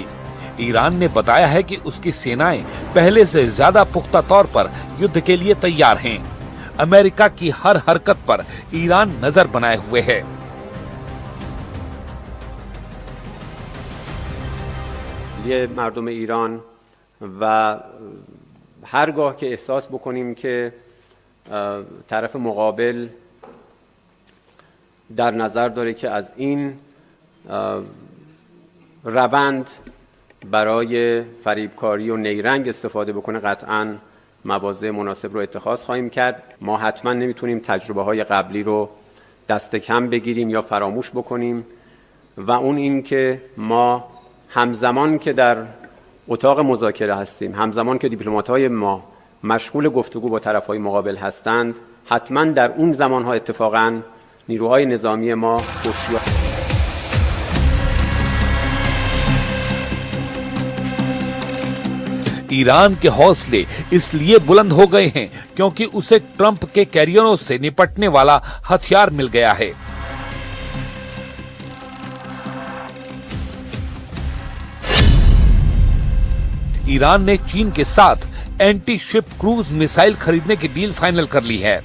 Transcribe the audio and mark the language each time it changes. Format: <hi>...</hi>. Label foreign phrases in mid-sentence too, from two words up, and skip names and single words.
<hi>ईरान ने बताया है कि उसकी सेनाएं पहले से ज्यादा पुख्ता तौर पर युद्ध के लिए तैयार हैं। अमेरिका की हर हरकत पर ईरान नजर बनाए हुए है।</hi> <fa>ای مردم ایران و هرگاه که احساس بکنیم که طرف مقابل در نظر داره که از این روند برای فریبکاری و نیرنگ استفاده بکنه، قطعاً مواضع مناسب رو اتخاذ خواهیم کرد. ما حتما نمیتونیم تجربه های قبلی رو دست کم بگیریم یا فراموش بکنیم و اون این که ما همزمان که در اتاق مذاکره هستیم، همزمان که دیپلمات‌های ما مشغول گفتگو با طرف‌های مقابل هستند، حتما در اون زمان‌ها اتفاقاً نیروهای نظامی ما هوشیار</fa> <hi>ईरान के हौसले इसलिए बुलंद हो गए हैं क्योंकि उसे ट्रंप के कैरियरों से निपटने वाला हथियार मिल गया है। ईरान ने चीन के साथ एंटी शिप क्रूज मिसाइल खरीदने की डील फाइनल कर ली है।</hi>